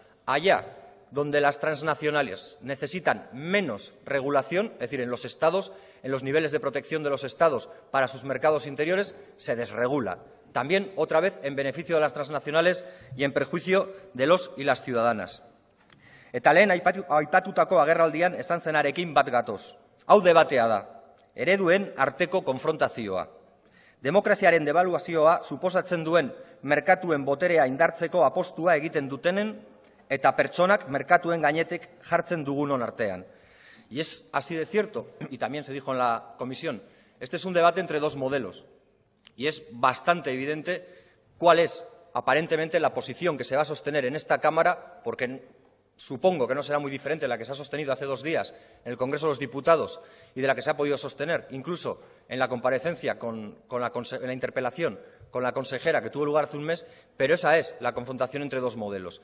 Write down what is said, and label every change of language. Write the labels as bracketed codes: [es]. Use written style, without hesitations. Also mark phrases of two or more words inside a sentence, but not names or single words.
[es] Allá donde las transnacionales necesitan menos regulación, es decir, en los Estados, en los niveles de protección de los Estados para sus mercados interiores, se desregula. También, otra vez, en beneficio de las transnacionales y en perjuicio de los y las ciudadanas. [eu] Eta lehen aipatutako agerraldian esan zenarekin bat gatoz. Hau debatea da, ereduen arteko konfrontazioa. Demokraziaren debaluazioa suposatzen duen merkatuen boterea indartzeko apostua egiten dutenen eta pertsonak merkatuen gainetik jartzen dugunon artean. [es] Y es así de cierto, y también se dijo en la comisión, este es un debate entre dos modelos. Y es bastante evidente cuál es, aparentemente, la posición que se va a sostener en esta Cámara, porque supongo que no será muy diferente de la que se ha sostenido hace 2 días en el Congreso de los Diputados y de la que se ha podido sostener incluso en la comparecencia, en la interpelación con la consejera que tuvo lugar hace un mes, pero esa es la confrontación entre dos modelos.